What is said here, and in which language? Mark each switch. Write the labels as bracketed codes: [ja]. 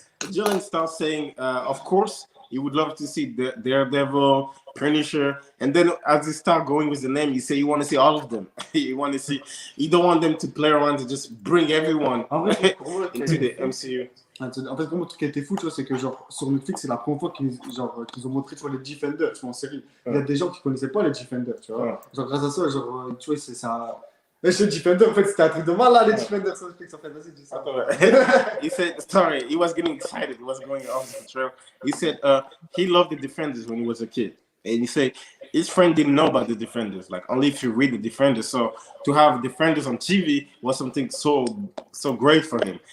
[en] Julian starts saying, of course, he would love to see Daredevil, Punisher, and then as he start going with the name, you say you want to see all of them. You don't want them to play around to just bring everyone into the MCU. [fr] En fait, pour moi, le truc qui a été fou, tu vois, c'est que genre, sur Netflix, c'est la première fois qu'ils ont montré, tu vois, les Defenders, tu vois, en série. Il y a des gens qui connaissaient pas les Defenders, tu vois. Genre, grâce à ça, genre, tu vois, Mais je Defender, en fait, c'était un truc de mal là, les Defenders sur Netflix, en fait. Vas-y, dis ça. [en] He said, sorry, he was getting excited. He was going off the trail. He said he loved the Defenders when he was a kid. And he said his friend didn't know about the Defenders, like only if you read the Defenders. So to have Defenders on TV was something so great for him.